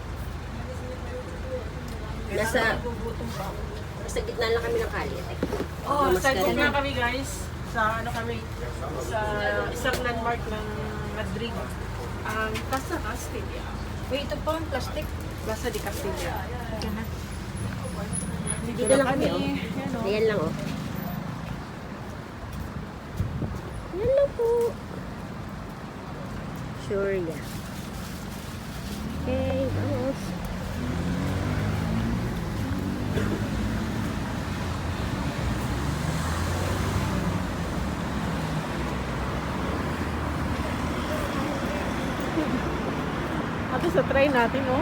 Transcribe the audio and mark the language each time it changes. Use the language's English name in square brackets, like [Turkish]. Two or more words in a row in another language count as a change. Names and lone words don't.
[Filipino] Gugutom pa ako. Nasa gitna lang kami ng kalye. Oh, Mas sidewalk ganun. na kami guys. Sa kami, sa isang landmark ng Madrid. Ang Plaza Castilla. Wait, ito pa ang plastic. Plaza de Castilla. Dito lang kami, oh. Yan, oh. Ayan lang, oh. Ayan lang po. [English] Sure, yeah. Okay, vamos. [Filipino] Ato sa try natin, oh.